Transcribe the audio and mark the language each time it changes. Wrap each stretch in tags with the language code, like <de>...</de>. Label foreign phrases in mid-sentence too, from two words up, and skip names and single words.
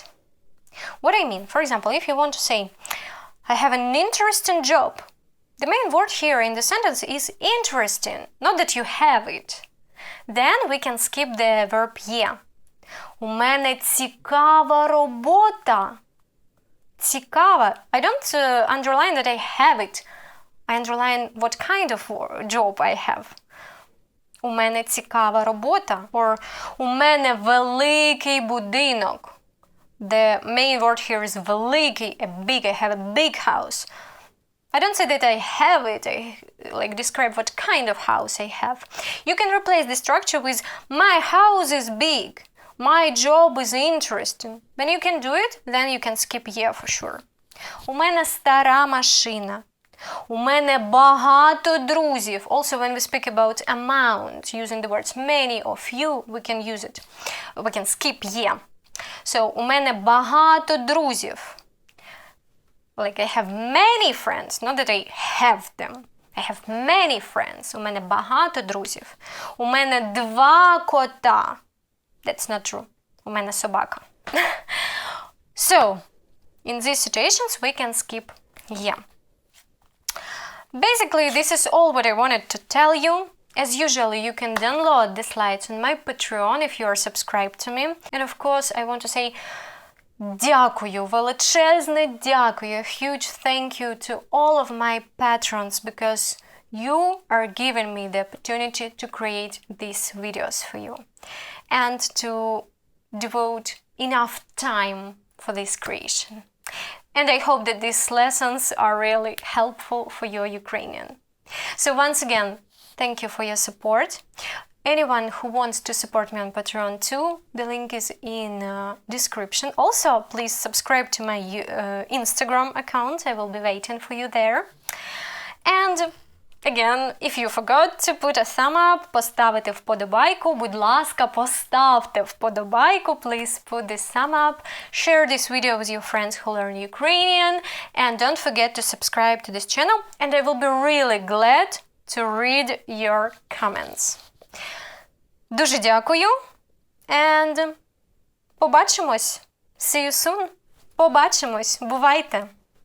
<en>What I mean, for example, if you want to say, I have an interesting job, the main word here in the sentence is interesting, not that you have it. Then we can skip the verb є.</en> <uk>У мене цікава робота. Цікава.</uk> <en>I don't underline that I have it. I underline what kind of job I have.</en> <uk>У мене цікава робота. Or у мене великий будинок.</uk> <en>The main word here is великий, a big. I have a big house. I don't say that I have it. I like describe what kind of house I have. You can replace the structure with my house is big. My job is interesting. When you can do it, then you can skip yeah for sure.</en> <uk>У мене стара машина. У мене багато друзів.</uk> <en>Also, when we speak about amount, using the words many or few, we can use it. We can skip yeah. So,</en> <uk>у мене багато друзів.</uk> <en>Like I have many friends, not that I have them. I have many friends.</en> <uk>У мене багато друзів. У мене 2 кота.</uk> <en>That's not true.</en> <uk>У мене собака.</uk> <en>So, in these situations, we can skip yeah. Basically, this is all what I wanted to tell you. As usual, you can download the slides on my Patreon if you are subscribed to me. And of course, I want to say</en> <uk>дякую, величезне дякую,</uk> <en>a huge thank you to all of my patrons because you are giving me the opportunity to create these videos for you and to devote enough time for this creation. And I hope that these lessons are really helpful for your Ukrainian. So once again, thank you for your support. Anyone who wants to support me on Patreon too, the link is in description. Also, please subscribe to my Instagram account. I will be waiting for you there. And again, if you forgot to put a thumb up,</en> <uk>поставити вподобайку, будь ласка, поставте вподобайку,</uk> <en>please put this thumb up, share this video with your friends who learn Ukrainian, and don't forget to subscribe to this channel, and I will be really glad to read your comments.</en> <uk>Дуже дякую, and побачимось.</uk> <en>See you soon.</en> <uk>Побачимось. Бувайте.</uk>